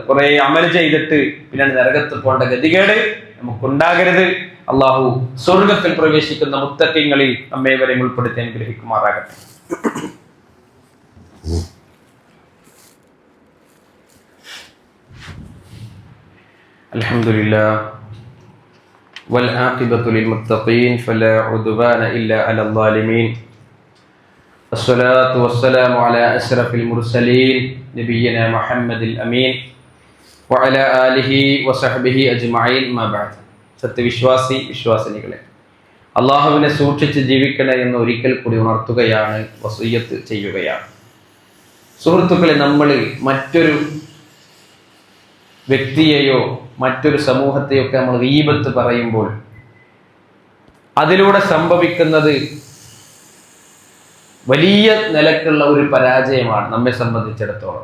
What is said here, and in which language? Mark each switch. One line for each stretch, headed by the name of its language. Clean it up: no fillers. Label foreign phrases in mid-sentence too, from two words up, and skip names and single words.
Malayalam: കുറെ അമൽ ചെയ്തിട്ട് പിന്നെ നരകത്ത് പോകേണ്ട ഗതികേട് നമുക്കുണ്ടാകരുത്. അള്ളാഹു സ്വർഗത്തിൽ പ്രവേശിക്കുന്ന മുത്തഖീങ്ങളിൽ നമ്മേവരെയും ഉൾപ്പെടുത്തി അനുഗ്രഹിക്കുമാറാകട്ടെ.
Arabic: അൽഹംദുലില്ലാഹ് والعاقبة للمتقين فلا عدوان إلا على الظالمين الصلاة والسلام على أشرف المرسلين نبينا محمد الأمين وعلى آله وصحبه أجمعين ما بعد.
Malayalam: വിശ്വാസിനികളെ, അള്ളാഹുവിനെ സൂക്ഷിച്ച് ജീവിക്കണേ എന്ന് ഒരിക്കൽ കൂടി ഉണർത്തുകയാണ്, വസിയ്യത്ത് ചെയ്യുകയാണ്. സുഹൃത്തുക്കളെ, നമ്മൾ മറ്റൊരു വ്യക്തിയെയോ മറ്റൊരു സമൂഹത്തെയോ ഒക്കെ നമ്മൾ ഗീബത്ത് പറയുമ്പോൾ അതിലൂടെ സംഭവിക്കുന്നത് വലിയ നിലക്കുള്ള ഒരു പരാജയമാണ് നമ്മെ സംബന്ധിച്ചിടത്തോളം.